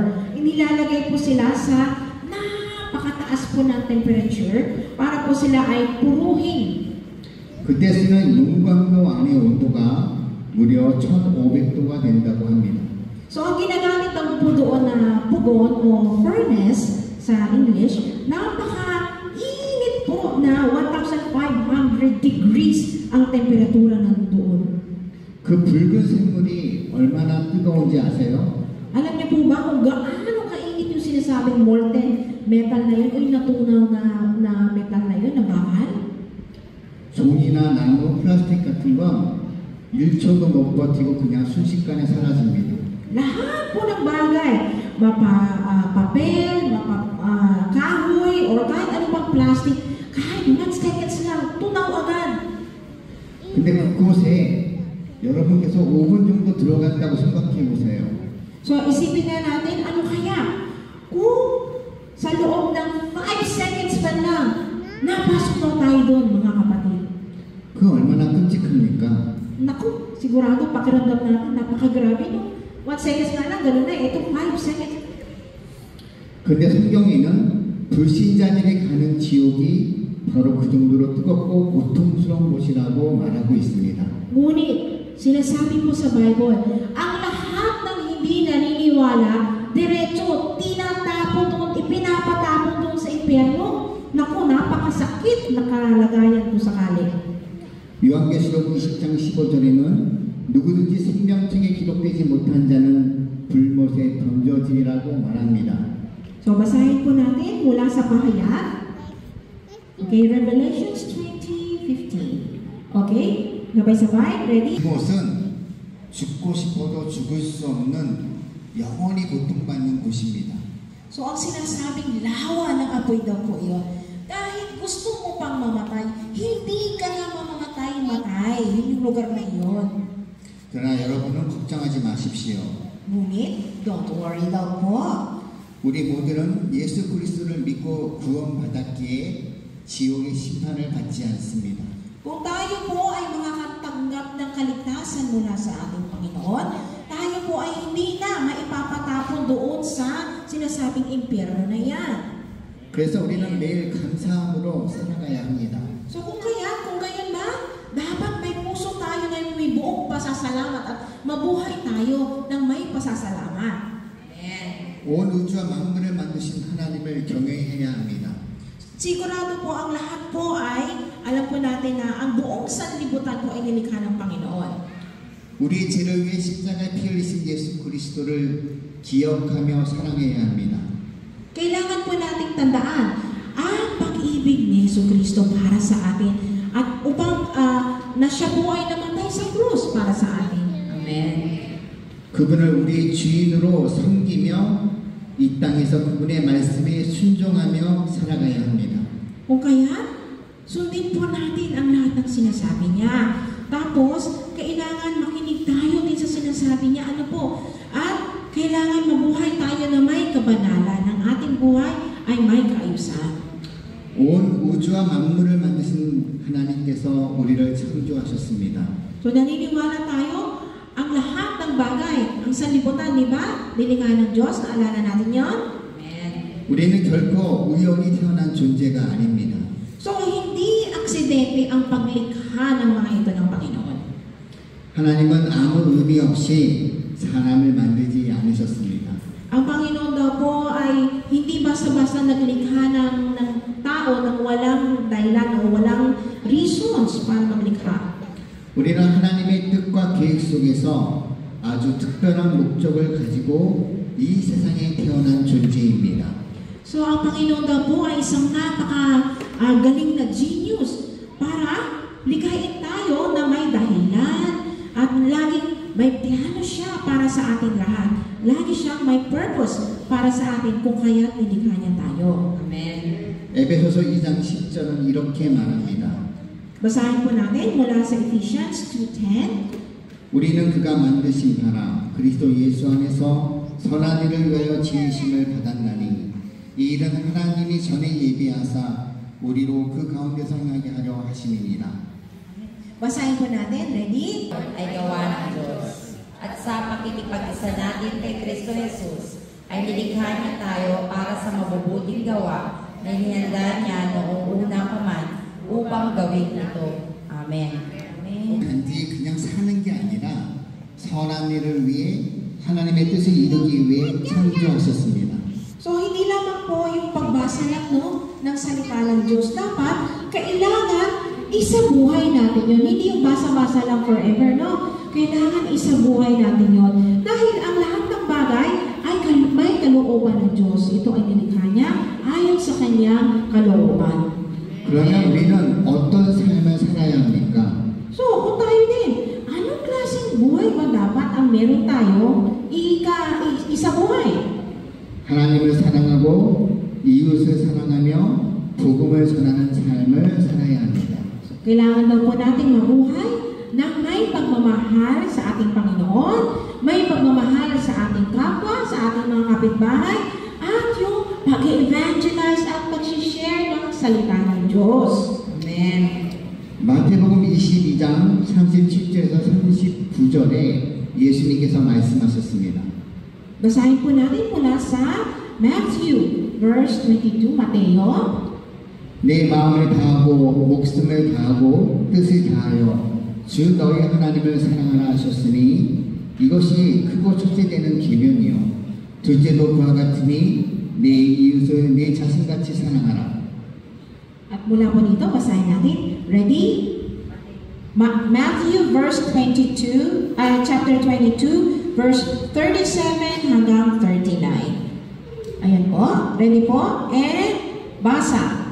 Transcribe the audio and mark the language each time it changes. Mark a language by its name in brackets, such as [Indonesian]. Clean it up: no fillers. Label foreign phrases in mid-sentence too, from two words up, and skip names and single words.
[Filipino] Inilalagay po sila sa napakataas po ng temperature para po sila ay puruhin. [Korean] 그때 쓰는 용광로 안의 온도가 무려 1500도가 된다고 합니다. [Filipino] So, ang ginagamit ng po doon na pugon o furnace sa English, napaka-init po na 1,500 degrees ang temperatura ng doon. [Korean] 그 붉은 샘물이 얼마나 뜨거운지 아세요? [Filipino] Alam niyo po ba kung gaano kainit yung sinasabing [English] molten metal [Filipino] na yun o yung natunaw na metal na yun, na bakal? [Korean] 종이나 나무, 플라스틱 같은 건 1초도 못 버티고 그냥 순식간에 사라집니다. [Filipino] Lahat po ng bagay, papel, kahoy, or kahit ano pang plastic, kahit 1 seconds lang, tunaw agad. [Korean] 근데 그곳에 여러분께서 5분 정도 들어간다고 생각해 보세요. [Filipino] So, isipin nga natin, ano kaya? Kung sa loob ng 5 seconds pa lang, napasok na tayo doon, mga kapatid. [Korean] 그 얼마나 끔찍합니까? [Filipino] Naku, sigurado pakiramdam natin, napakagrabe no? 1 seconds na lang, gano'n na, ito 5 seconds. [Korean] 근데 성경에는 불신자들이 가는 지옥이 바로 그 정도로 뜨겁고 고통스러운 곳이라고 말하고 있습니다. [Filipino] Ngunit, sinasabi po sa Bible, ang lahat ng hindi naniniwala, diretso, tinatapon doon, ipinapatapon doon sa impyerno. Naku, napakasakit na kalagayan po sakali. [Korean] 요한계시록 20장 15절에는 누구든지 생명책에 기록되지 못한 자는 불못에 던져지리라고 말합니다. [Filipino] So, basahin po natin mula sa pahayag. [English] Okay, Revelations 20:15. Okay? [Filipino] sabay-sabay, ready? [Korean] 이곳은 죽고 싶어도 죽을 수 없는 영원히 고통받는 곳입니다. [Filipino] So, ang sinasabing lawa ng apoy daw po iyon. Kahit gusto mo pang mamatay, hindi ka na mamamatay-matay. Yun yung lugar na iyon. [Korean] 그러나 여러분은 걱정하지 마십시오. [Filipino] Ngunit, [English] don't worry [Filipino] daw po. [Korean] 우리 모두는 예수 그리스도를 믿고 구원받았기에 지옥의 심판을 받지 않습니다. [Filipino] Kung tayo po ay makakatanggap ng kaligtasan mula sa ating Panginoon, tayo po ay hindi na maipapatapon doon sa sinasabing impyerno na yan. [Korean] 그래서 우리는 매일 감사함으로 살아가야 합니다. [Filipino] So kung gayon ba, dapat may puso tayo ngayon may buong pasasalamat at mabuhay tayo ng may pasasalamat. Amen. [Korean] 온 우주와 만물을 만드신 하나님을 경외해야 합니다. [Filipino] Sigurado po ang lahat po ay, alam po natin na ang buong sanlibutan po ay nilikha ng Panginoon. [Korean] 우리의 죄를 위해 십자가에 피 흘리신 예수 그리스도를 기억하며 사랑해야 합니다. [Filipino] Kailangan po nating tandaan ang pag-ibig ni Jesucristo para sa atin at upang na siya po ay namatay sa krus para sa atin. Amen. [Korean] 그분을 우리의 주인으로 섬기며 이 땅에서 그분의 말씀에 순종하며 살아가야 합니다. [Filipino] Kung kaya, sundin po natin ang lahat ng sinasabi niya. Tapos, kailangan makinig tayo din sa sinasabi niya. Ano po? At kailangan mabuhay tayo na may kabanalan. Ang ating buhay ay may kaayusan. [Korean] 온 우주와 만물을 만드신 하나님께서 우리를 창조하셨습니다. [Filipino] So, naniniwala tayo, ang lahat ng bagay, ang sanlibutan, di ba? Nilikha ng Diyos, naalala natin yon? Amen. [Korean] 우리는 결코 우연히 태어난 존재가 아닙니다. [Filipino] So, hindi aksidente ang paglikha ng mga ito ng Panginoon. [Korean] 하나님은 아무 의미 없이 사람을 만들지 않으셨습니다. [Filipino] Ang Panginoon daw po ay hindi basta-basta naglikha ng tao ng walang dahilan o walang reasons para maglikha. [Korean] 우리는 하나님의 뜻과 계획 속에서 아주 특별한 목적을 가지고 이 세상에 태어난 존재입니다. [Filipino] So, ang Panginoon daw po ay isang napaka-galing na genius para likhain tayo na may dahilan at laging may plano siya para sa ating lahat. Lagi siyang may purpose para sa atin kung kaya't nilikha niya tayo. Amen. [Korean] 에베소서 2장 10절은 이렇게 말합니다. [Filipino] Basahin po natin mula sa Ephesians 2:10. [Korean] 우리는 그가 만드신 바라 그리스도 예수 안에서 선한 일을 위하여 지으심을 받았나니 이 일은 하나님이 전에 예비하사 우리로 그 가운데서 행하게 하려 하심이니라. [Filipino] Basahin po natin. Ready? Ay gawa ng Diyos. At sa pakikipag-isa natin kay Kristo Jesus, ay nilikha niya tayo para sa mabubuting gawa na hinihanda niya noong una pa man upang gawin ito. Amen. Amen. [Korean] 단지 그냥 사는 게 아니라 선한 일을 위해 하나님의 뜻을 이루기 위해 창조하셨습니다. [Filipino] So, hindi lamang po yung pagbasa lang ng salita ng Diyos. Dapat, kailangan isabuhay natin yun. Hindi yung basa-basa lang forever, no? Kailangan isabuhay natin yun. Dahil ang lahat ng bagay ay may kalooban ng Diyos. Ito ay nilikha niya ayon sa kanyang kalooban. [Korean] 그러면 우리는 어떤 삶을 살아야 합니까? [Filipino] So, kung tayo din, anong klaseng buhay ba dapat ang meron tayo isabuhay? [Korean] 하나님을 사랑하고 이웃을 사랑하며 복음을 전하는 삶을 살아야 합니다. [Filipino] So, kailangan daw po nating mabuhay na may pagmamahal sa ating Panginoon, may pagmamahal sa ating kapwa, sa ating mga kapitbahay, at yung pag-evangelize at pag-share ng salita ng Diyos. Amen. [Korean] 마태복음 22장 37절에서 39절에 예수님께서 말씀하셨습니다. [Filipino] Basahin po natin mula sa Matthew, verse 22, Mateo. [Korean] 내 마음을 다하고 목숨을 다하고 뜻을 다하여 주 너희 하나님을 사랑하라 하셨으니 이것이 크고 첫째 되는 계명이요 둘째도 그와 같으니 내 이웃을 내 자신같이 사랑하라. [Filipino] At mula po dito, basahin natin. Ready? [English] Matthew verse 22, chapter 22, verse 37 hanggang 39. [Filipino] Ayan po. Ready po? And basa.